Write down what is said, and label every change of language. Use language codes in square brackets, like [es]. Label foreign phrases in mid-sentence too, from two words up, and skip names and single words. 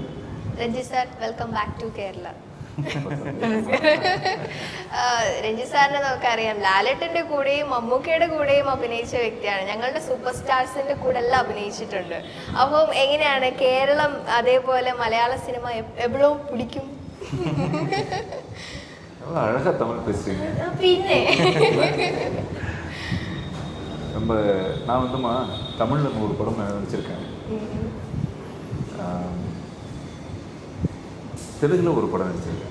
[en] രഞ്ജിത്ത് സാർ, welcome back to Kerala. [ml] രഞ്ജിത്ത് സാറിനെ നമുക്കറിയാം, ലാലേട്ടൻ്റെ കൂടെയും മമ്മൂക്കയുടെ കൂടെയും അഭിനയിച്ച വ്യക്തിയാണ്. ഞങ്ങളുടെ സൂപ്പർ സ്റ്റാർസിൻ്റെ കൂടെ എല്ലാം അഭിനയിച്ചിട്ടുണ്ട്. അപ്പം എങ്ങനെയാണ് കേരളം, അതേപോലെ മലയാള സിനിമ എപ്പോഴും പിടിക്കും? [ta] அழகா தமிழ் பேசுறீங்க. [ml] പിന്നെ [ta] நான் வந்துமா தமிழில் 100 படம் நடிச்சிருக்கேன். தெலுங்குல ஒரு படம் நடிச்சிருக்கேன்.